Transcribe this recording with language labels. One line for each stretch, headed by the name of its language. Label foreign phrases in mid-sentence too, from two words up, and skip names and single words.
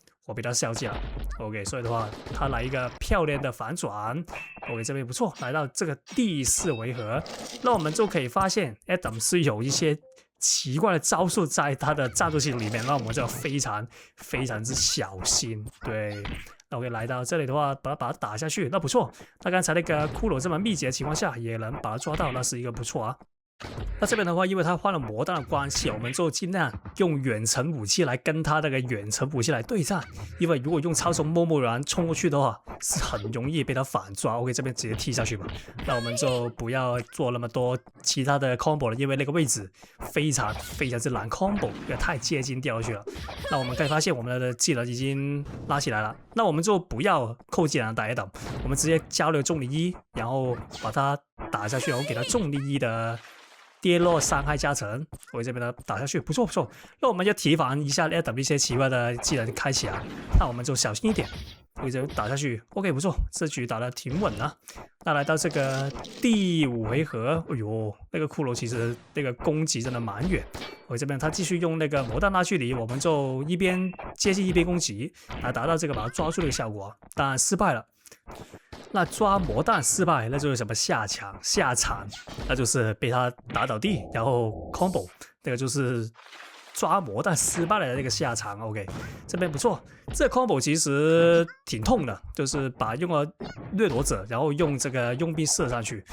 Chinese: 我比他消極了 ，OK， 所以的話，他來一個漂亮的反轉 ，OK， 這邊不錯，來到這個第4回合，那我們就可以發現 Adam 是有一些奇怪的招數在他的戰鬥系統裡面，那我們就要非常之小心，對。那 OK， 來到這裡的話，把它打下去，那不錯。那剛才那個骷髏這麼密集的情況下，也能把它抓到，那是一個不錯啊。那這邊的話，因為他換了魔彈的關係，我們就盡量用遠程武器來跟他那個遠程武器來對戰。因為如果用超速默默然衝過去的話，是很容易被他反抓。OK， 這邊直接踢下去吧。那我們就不要做那麼多其他的 combo 了，因為那個位置非常之難 combo， 因為太接近掉下去了。那我們可以發現我們的技能已經拉起來了，那我們就不要扣技能打一等，我們直接交流重力1，然後把它打下去，然後給他重力1的跌落傷害加成，我這邊呢打下去，不錯。那我們就提防一下 Adam 一些奇怪的技能開啟啊，那我們就小心一點，我這邊打下去 ，OK， 不錯，這局打得挺穩的。那來到這個第5回合，哎呦，那個骷髏其實那個攻擊真的蠻遠。我這邊他繼續用那個魔彈拉距離，我們就一邊接近一邊攻擊，來達到這個把它抓住的效果，當然失敗了。那抓魔彈失敗，那就是什麼下場，那就是被他打倒地，然後 combo， 那個就是抓魔彈失敗的那個下場。OK， 這邊不錯，這個 combo 其實挺痛的，就是用了掠奪者，然後用這個佣兵射上去。